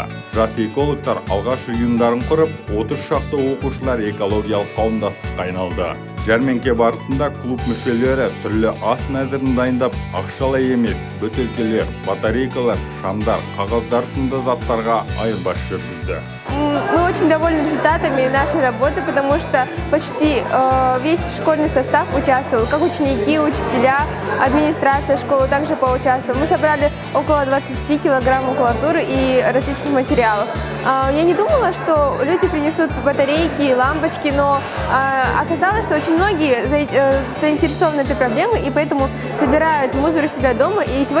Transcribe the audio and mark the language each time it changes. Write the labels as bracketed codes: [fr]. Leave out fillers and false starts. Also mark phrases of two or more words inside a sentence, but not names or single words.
[kk] Жас экологтар алғаш ұйымдарын құрып, 30 шақты оқушылар экологиялық қауымдастыққа айналды. Жәрмеңке барысында клуб мүшелері түрлі ас мәзірін дайындап, ақшалай емес, бөтелкелер, батарейкалар, шамдар, қағаздар сынды заттарға айырбас жүргізді. [ru] Мы очень довольны результатами нашей работы, потому что почти весь школьный состав участвовал, как ученики, учителя, администрация школы также поучаствовала. Мы собрали около 20 килограмм макулатуры и различных материалов. Я не думала, что люди принесут батарейки, лампочки, но оказалось, что очень многие заинтересованы этой проблемой и поэтому собирают мусор у себя дома.